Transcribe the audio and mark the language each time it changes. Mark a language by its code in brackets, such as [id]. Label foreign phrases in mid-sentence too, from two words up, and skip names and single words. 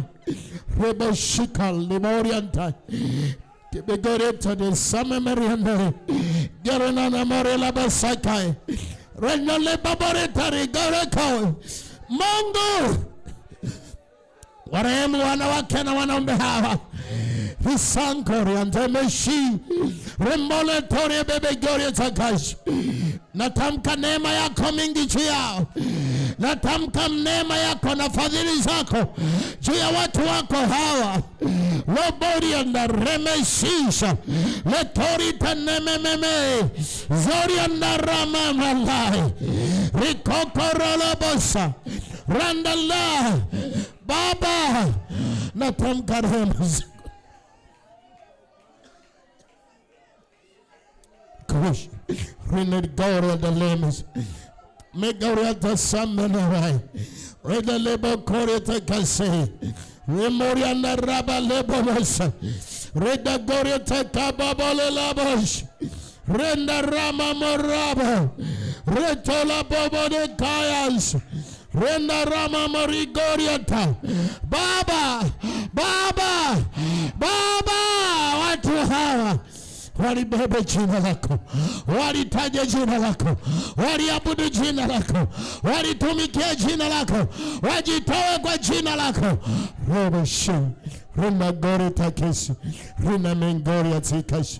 [sw] Rebo shika limorianta. Kibegoreta de samemerianda. Gerena na morela basakai. Reno le baboreta rigoreko. Mungu warehemu wanawake na wanaume hawa. Visankori antemeshi. Remole tore bebe gori takash. Natamka neema yako mingi juu yao. Natamka neema yako na fadhili zako juu ya watu wako hawa. Lobori anda remeshisha. Letori tanemememe. Zori anda ramamalai. Rikokorola bosa. Randala. Baba. Natamka rehema zako. Kush. Rened Gora the Lemes. Megorata Samenarai. Reda Lebo Coreta Case. Remoriana Raba Lebos. Reda Goreta Cababole Labos. Renda Rama Moraba. Retola bobo de kayas. Renda rama marigoriata. Baba, Baba, Baba, watu hawa walibebe jina lako, walitaja jina lako, waliabudu jina lako, walitumikia jina lako, wajitoe kwa jina lako. Robo shi, rina gori takesi, rina mengori atikashi.